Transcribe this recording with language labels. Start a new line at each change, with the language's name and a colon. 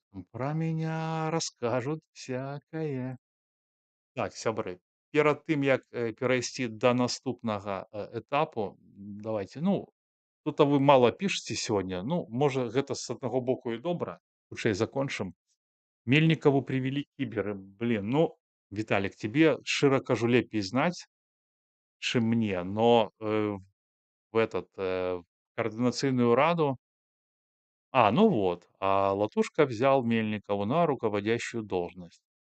Russian: Про меня расскажут всякое.
Belarusian: Так, сябры, перад тым, як, перайсці да наступнага, этапу, давайте, ну, тут вы мала пішаце сёння, ну, можа, гэта з аднаго боку і добра, хутчэй закончым. Мельнікаву привели кіберы.
Russian: Блин, ну, Виталик, тебе,
Belarusian: шчыра кажу, лепей знаць, чым мне,
Russian: но, в этот, в координационную раду. Ну вот, Латушка взял Мельникову на руководящую должность.